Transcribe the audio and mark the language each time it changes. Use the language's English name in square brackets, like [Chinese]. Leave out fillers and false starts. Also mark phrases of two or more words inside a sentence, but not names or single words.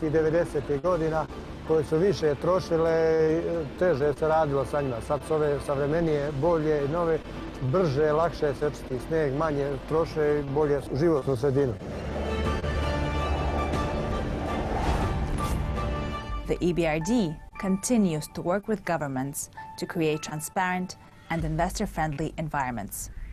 [Bosnian] i 90. godina koje su više trošile i teže se radilo sa njima. Sad su ove savremenije, bolje i nove, brže, lakše se čisti snijeg, manje troše i bolje životnu sredinu. [English] The EBRD continues to work with governments to create transparent and investor-friendly environments.